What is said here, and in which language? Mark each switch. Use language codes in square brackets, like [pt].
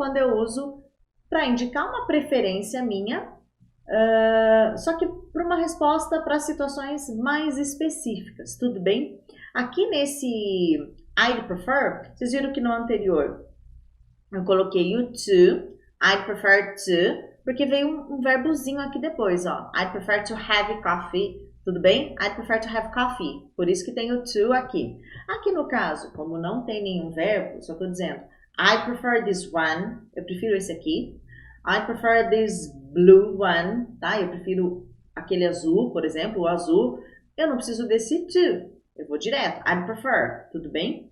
[pt] Quando eu uso para indicar uma preferência minha, só que para uma resposta para situações mais específicas, tudo bem? Aqui nesse I'd prefer, vocês viram que no anterior eu coloquei o to, I'd prefer to, porque veio um verbozinho aqui depois, ó. [en] I'd prefer to have coffee, [pt] tudo bem? [en] I'd prefer to have coffee, [pt] por isso que tem o to aqui. Aqui no caso, como não tem nenhum verbo, só tô dizendo [en] I prefer this one, [pt] eu prefiro esse aqui. [en] I prefer this blue one, [pt] tá? Eu prefiro aquele azul, por exemplo, o azul. Eu não preciso desse to, eu vou direto. I prefer, tudo bem?